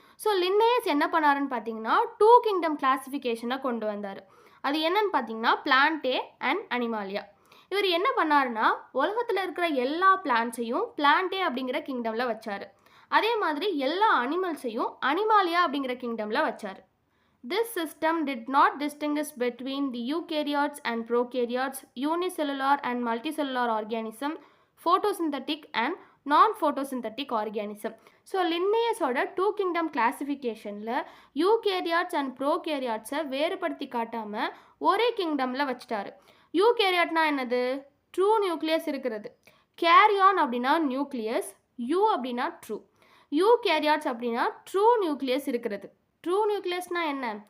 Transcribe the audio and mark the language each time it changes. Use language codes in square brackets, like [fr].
[ta] So Linnaeus என்ன பண்ணாருன்னு பார்த்தீங்கன்னா, 2 கிங்டம் கிளாஸிஃபிகேஷனை கொண்டு வந்தார். அது என்னன்னு பார்த்தீங்கன்னா பிளான்டே அண்ட் அனிமாலியா. இவர் என்ன பண்ணாருன்னா, உலகத்தில் இருக்கிற எல்லா பிளான்ட்ஸையும் பிளான்டே அப்படிங்கிற கிங்டமில் வச்சார். அதே மாதிரி எல்லா அனிமல்ஸையும் அனிமாலியா அப்படிங்கிற கிங்டமில் வச்சார். [en] This system did not distinguish between the eukaryotes and prokaryotes, unicellular and multicellular organism, photosynthetic and non-photosynthetic organism. [ta] So லின்னேயஸோட 2 kingdom கிளாஸிஃபிகேஷனில் eukaryotes and ப்ரோகேரியாட்ஸை வேறுபடுத்தி காட்டாமல் ஒரே கிங்டமில் வச்சுட்டாரு. யூகேரியாட்னா என்னது? ட்ரூ நியூக்ளியஸ் இருக்கிறது. கேரியான் அப்படின்னா நியூக்ளியஸ், யூ அப்படின்னா ட்ரூ. யூகேரியாட்ஸ் அப்படின்னா ட்ரூ நியூக்ளியஸ் இருக்கிறது. ட்ரூ நியூக்ளியஸ்னால் என்ன?